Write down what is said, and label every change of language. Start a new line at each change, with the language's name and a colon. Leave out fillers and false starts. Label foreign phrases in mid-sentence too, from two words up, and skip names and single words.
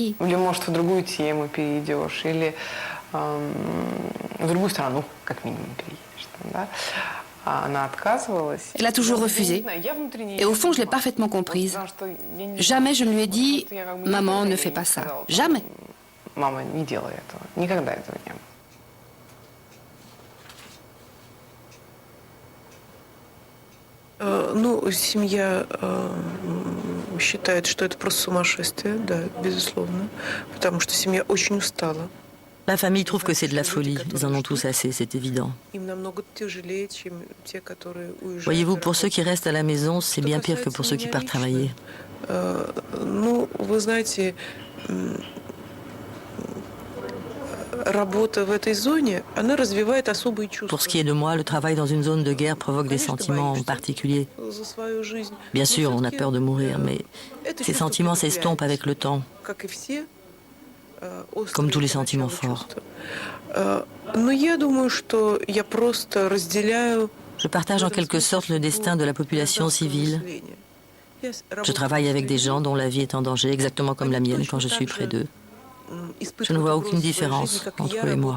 French: » Elle a toujours refusé. Et au fond, je l'ai parfaitement comprise. Jamais je ne lui ai dit « Maman, ne fais pas ça. » Jamais.
Russian: мама не делала этого. Никогда этого не было. Ну, семья считает, что это просто сумасшествие, да, безусловно, потому что семья очень устала.
French: La famille trouve que c'est de la folie. Ils en ont tous assez, c'est évident.
Russian: Им намного тяжелее, чем те, которые уезжают.
French: Voyez-vous, pour ceux qui restent à la maison, c'est bien pire que pour ceux qui partent travailler.
Russian: Ну, вы знаете, работа в этой зоне, она развивает особые чувства.
French: Pour ce qui est de moi, le travail dans une zone de guerre provoque des sentiments particuliers.
Russian: За свою жизнь.
French: Bien sûr, on a peur de mourir, mais ces sentiments s'estompent avec le temps,
Russian: Как и все,
French: comme tous les sentiments forts.
Russian: Но я думаю, что я просто разделяю.
French: Je partage en quelque sorte le destin de la population civile. Je travaille avec des gens dont la vie est en danger, exactement comme la mienne quand je suis près d'eux. Je ne vois aucune différence entre eux et moi.